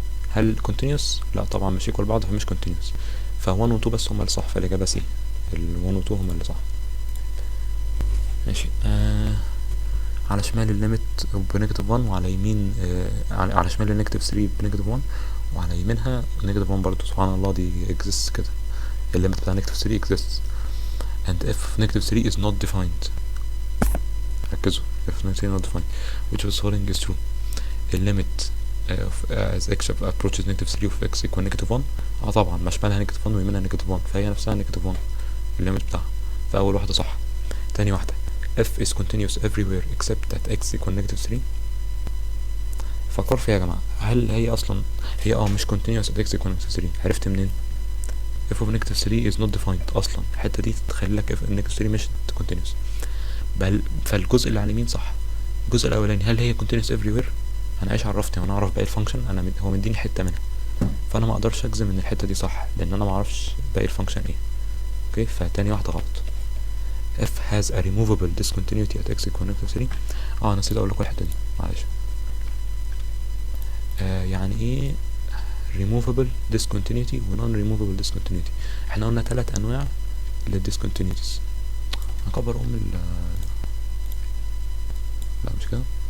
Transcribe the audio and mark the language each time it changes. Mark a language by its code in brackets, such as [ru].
[ar] هل continuous؟ لا طبعا مش equal بعض فمش continuous. ف 1 و 2 بس هما اللي صح، فالإجابة C. ال 1 و 2 هما اللي صح. ماشي. على شمال الليمت بنيجاتيف 1 وعلى يمين على شمال النيجاتيف 3 بنيجاتيف 1 وعلى يمينها نيجاتيف 1 برضه. سبحان الله دي exists كده. الليمت بتاع نيجاتيف 3 [en] exists and if negative 3 is not defined. [ar] ركزوا. [en] if negative 3 is not defined which of the following is true. the limit as x approaches negative 3 of x equal negative 1. [ar] طبعا ما شمالها نيجاتيف 1 ويمينها نيجاتيف 1 فهي نفسها نيجاتيف 1 الليمت بتاعها. فأول واحدة صح. تاني واحدة [en] f is continuous everywhere except at x equal negative 3. [ar] فكر فيها يا جماعة. هل هي أصلا هي مش continuous [en] at x equal negative 3؟ [ar] عرفت منين؟ [en] f of negative 3 is not defined [ar] أصلا. الحتة دي تخلي لك [en] f of negative 3 [ar] مش continuous. بل فالجزء اللي على اليمين صح. الجزء الأولاني هل هي [en] continuous everywhere؟ [ar] أنا إيش عرفتني وأنا أعرف باقي الفانكشن؟ هو مديني حتة منها، فأنا ما أقدرش أجزم إن الحتة دي صح لأن أنا ما أعرفش باقي الفانكشن إيه. أوكي. فتاني واحدة غلط. [en] f has a removable discontinuity at x equal negative 3. [ar] نسيت أقول لكم الحتة دي معلش. يعني إيه [en] removable discontinuity [ar] و [en] non removable discontinuity؟ [ar] احنا قلنا 3 أنواع للديسكونتينيوتيز. هكبر لا مش كده.